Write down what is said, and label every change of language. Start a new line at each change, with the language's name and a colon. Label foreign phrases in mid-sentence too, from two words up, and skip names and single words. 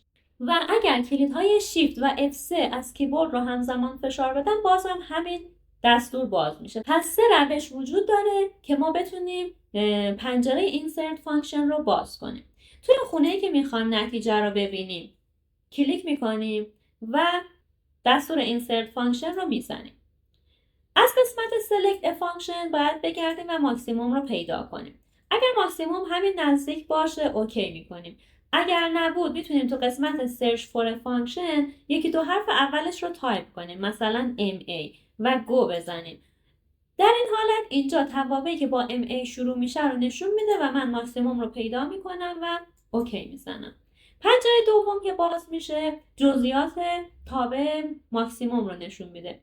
Persian: و اگر کلیدهای shift و F3 از کیبورد رو همزمان فشار بدم بازم همین دستور باز میشه. پس 3 روش وجود داره که ما بتونیم پنجره
English: insert function
Persian: رو باز کنیم. توی خونه‌ای که میخوایم نتیجه رو ببینیم کلیک میکنیم و دستور
English: insert function
Persian: رو میزنیم. از قسمت
English: select a function
Persian: باید بگردیم و ماکسیموم رو پیدا کنیم. اگر ماکسیموم همین نزدیک باشه اوکی میکنیم. اگر نبود میتونیم تو قسمت
English: search for a function
Persian: یکی دو حرف اولش رو تایپ کنیم، مثلا MA و گو بزنیم. در این حالت اینجا توابعی که با MA شروع میشه رو نشون میده و من ماکسیموم رو پیدا میکنم و اوکی میزنم. پنجره دوم که باز میشه جزئیات تابع ماکسیموم رو نشون میده.